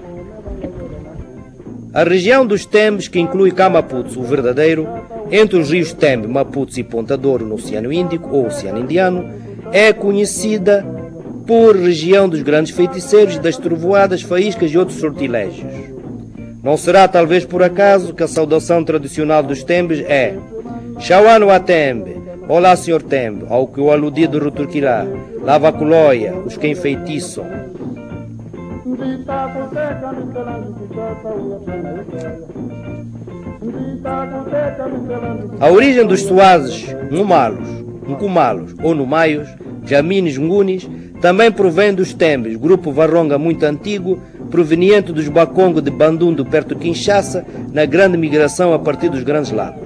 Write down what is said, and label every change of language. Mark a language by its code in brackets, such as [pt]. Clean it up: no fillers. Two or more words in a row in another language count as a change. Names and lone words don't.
[pt] A região dos Tembes, que inclui Camaputo, o verdadeiro, entre os rios Tembe, Maputo e Ponta Douro no Oceano Índico ou Oceano Indiano, é conhecida por região dos grandes feiticeiros e das trovoadas, faíscas e outros sortilégios. Não será talvez por acaso que a saudação tradicional dos Tembes é [rng] Chauano a Tembe, [pt] olá senhor Tembe, ao que o aludido retorquirá, lava a colóia, os que enfeitiçam. A origem dos Suazes, Ngumalos, Nkumalos ou Numaios, Jamines, Ngunis, também provém dos Tembes, grupo varronga muito antigo, proveniente dos Bakongo de Bandundu, perto de Kinshasa, na grande migração a partir dos Grandes Lagos.